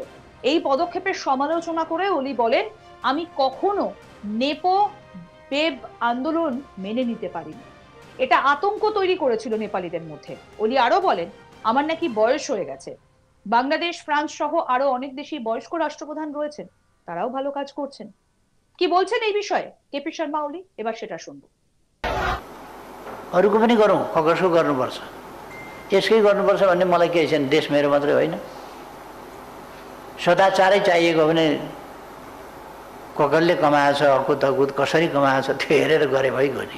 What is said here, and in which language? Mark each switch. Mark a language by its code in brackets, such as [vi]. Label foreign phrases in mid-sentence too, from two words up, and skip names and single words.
[bn] এই পদক্ষেপের সমালোচনা করে ওলি বলেন, আমি কখনো [en] nepo baby [bn] আন্দোলন মেনে নিতে পারিনি। এটা আতঙ্ক তৈরি করেছিল নেপালিদের মধ্যে। ওলি আরো বলেন, আমার নাকি বয়স হয়ে গেছে। বাংলাদেশ, ফ্রান্স সহ আরো অনেক দেশেই বয়স্ক রাষ্ট্রপ্রধান রয়েছেন, তারাও ভালো কাজ করছেন। কি বলছেন এই বিষয়ে কেপি শর্মা ওলি, এবার সেটা শুনবো। [ne] अरूको पनि गरौँ, कसको गर्नुपर्छ, यसकै गर्नुपर्छ भन्ने मलाई केही छैन। देश मेरो मात्रै होइन, सदाचारै चाहिएको भने कसले कमाएछ, अकुत अकुत कसरी कमाएछ त्यो हेरेर गरे भइगयो नि।